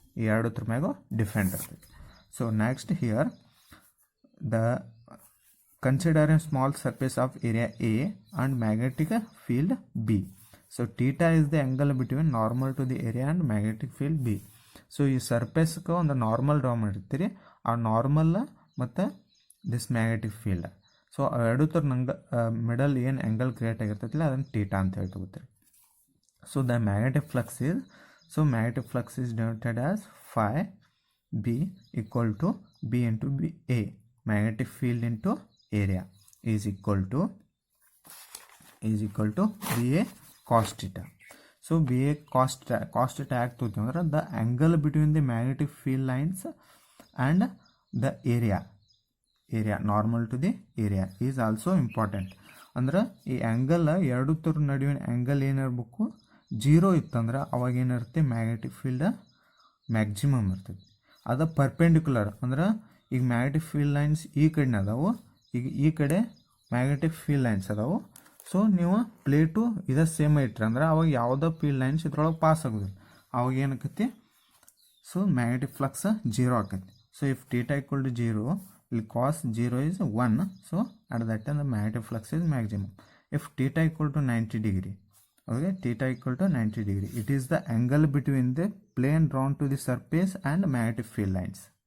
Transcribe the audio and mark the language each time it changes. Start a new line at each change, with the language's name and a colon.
Kannada: ಎರಡರ ಮ್ಯಾಗ ಡಿಫೆಂಡ್ ಆಗ್ತದೆ.
English: So next here the consider a small surface of area A and magnetic field B. So theta is the angle between normal to the area and magnetic field B.
Kannada: So ಈ ಸರ್ಫೇಸ್ಗೆ ಒಂದು normal draw ಮಾಡಿರ್ತೀರಿ, ಆ normal ಮತ್ತು this magnetic field. So ಎರಡು ಥರ middle ಏನು angle create ಆಗಿರ್ತೈತಿಲ್ಲ ಅದನ್ನು theta ಅಂತ ಹೇಳಿ ತಗೋತೀರಿ.
English: So the magnetic flux is So magnetic flux is denoted as phi B equal to B into B A. Magnetic field into area is equal to BA cos theta. So BA cos theta
Kannada: ಆಗ್ತದೆ ಅಂದ್ರೆ
English: the angle between the magnetic field lines and the area normal to the area is also important.
Kannada: ಅಂದ್ರೆ ಈ angle ಎರಡು ತರ ನಡುವಿನ angle ಏನಿರಬೇಕು 0 ಇತ್ತಂದ್ರೆ ಅವಾಗ ಏನಿರುತ್ತೆ ಮ್ಯಾಗ್ನೆಟಿಕ್ ಫೀಲ್ಡ್ ಮ್ಯಾಕ್ಸಿಮಮ್ ಇರ್ತದೆ. ಅದು ಪರ್ಪೆಂಡಿಕ್ಯುಲರ್ ಅಂದ್ರೆ ಈಗ ಮ್ಯಾಗ್ನೆಟಿಕ್ ಫೀಲ್ಡ್ ಲೈನ್ಸ್ ಈ ಕಡೆನೇ ಅದಾವು, ಈಗ ಈ ಕಡೆ ಮ್ಯಾಗ್ನೆಟಿಕ್ ಫೀಲ್ಡ್ ಲೈನ್ಸ್ ಅದಾವು. ಸೊ ನೀವು ಪ್ಲೇಟು ಇದೇ ಸೇಮ್ ಇಟ್ರಿ ಅಂದ್ರೆ ಅವಾಗ ಯಾವುದೋ ಫೀಲ್ಡ್ ಲೈನ್ಸ್ ಇದ್ರೊಳಗೆ ಪಾಸ್ ಆಗೋದಿಲ್ಲ, ಅವಾಗ ಏನಾಕತಿ ಸೊ ಮ್ಯಾಗ್ನೆಟಿಕ್ ಫ್ಲಕ್ಸ್ 0 ಆಕೈತಿ.
English: so if theta equal to 0,
Kannada: ಇಲ್ಲಿ
English: Cos 0 is 1, so at that time the magnetic flux is maximum. If theta equal to 90 degree, okay, theta equal to 90 degree, it is the angle between the plane drawn to the surface and magnetic field lines.